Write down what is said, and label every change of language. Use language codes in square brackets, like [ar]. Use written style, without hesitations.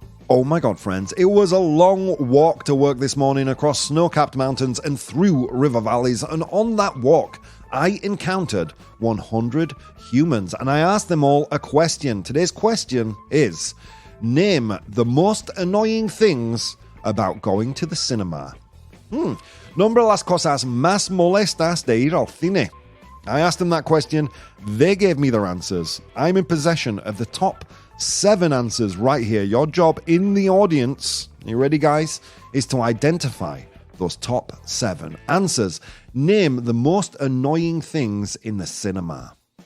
[en] Oh my God, friends, it was a long walk to work this morning across snow-capped mountains and through river valleys. And on that walk, I encountered 100 humans and I asked them all a question. Today's question is, name the most annoying things about going to the cinema. [es] Nombre las cosas más molestas de ir al cine. [en] I asked them that question. They gave me their answers. I'm in possession of the top 7 answers right here. Your job in the audience, you ready, guys, is to identify those top 7 answers. Name the most annoying things in the cinema.